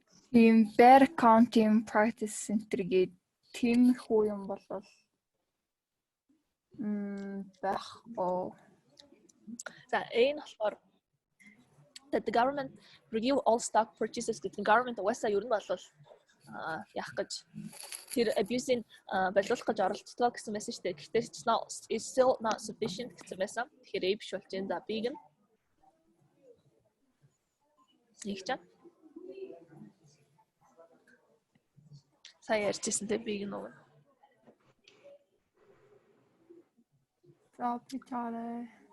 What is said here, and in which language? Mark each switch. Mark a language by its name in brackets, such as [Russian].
[Mongolian] Тийм [English] bad accounting practice [Mongolian] энтергээд тиймэрхүү юм болвол байхгүй. За энэ болохоор [English] the government review all stock purchases [Mongolian] гэдэг government угаасаа ер нь бол яах гэж тэр abuse-ийн байлуулах гэж оролцдог гэсэн байсан шүү дээ. Гэхдээ [English] it's still not sufficient [Mongolian] гэсэн байсан. Тэгэхээр A биш болж байна. За B гэн. Нэг ч. Сая ярьжсэн тэ B гэн үү? За бичаарай.